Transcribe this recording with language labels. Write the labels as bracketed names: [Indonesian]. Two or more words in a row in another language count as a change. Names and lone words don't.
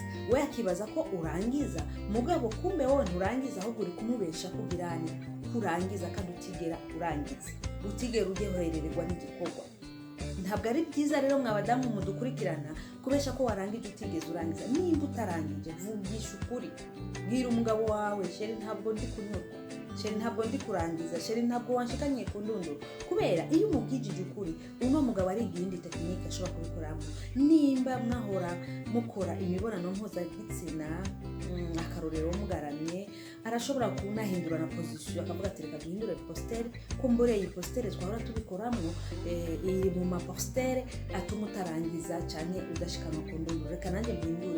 [Rundi] We akibaza ko urangiza, mugabo kumbe wowe nturangiza, ahubwo uri kumubesha kubirane kurangiza kandi utigera urangiza, utigera ugeherererwa n'igikorwa. Ntabwo ari byiza rero mwabadamu mudukurikirana kubesha ko warangije utigeze urangiza. Niba utarangije, vugisha ukuri, bwira umugabo wawe, sheri ntabwo ndi kunyurwa, sheri ntabwo ndi kurangiza, sheri ntabwo wanshikanye ku ndunduro. Kubera iyo umubwigije ukuri, uno mugabo ari igindi tekinike ashobora kubikoramo. Nimba mwahora mukora imibonano mpuzabitsina, akarorero mugaramye, arashobora kunahindura na position akavuga ati reka duhindure postere, kumbure iyi postere twahora tubikoramo iri mu mapostere atuma utarangiza cyane udashikana ku ndunduro, reka nanjye mpindure.